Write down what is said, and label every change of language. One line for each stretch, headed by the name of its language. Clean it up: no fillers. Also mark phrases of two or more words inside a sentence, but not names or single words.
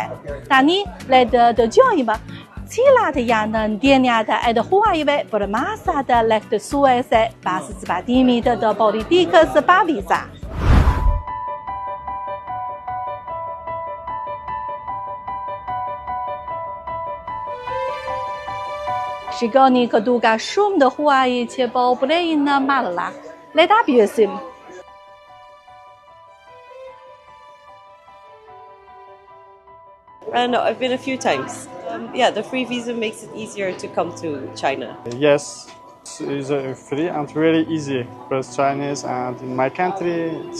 Albanian: Tani le të dëgjojmë cilat janë ndjenjat e të huajve për masat lehtësuese pas zbatimit të politikës pa viza. Shikoni këtu ka shumë të huaj që po prejnë malla. Le ta pyesim.
English: No, I've been a few times. Yeah, the free visa makes it easier to come to China. Yes, it's free and very easy for Chinese, and in my country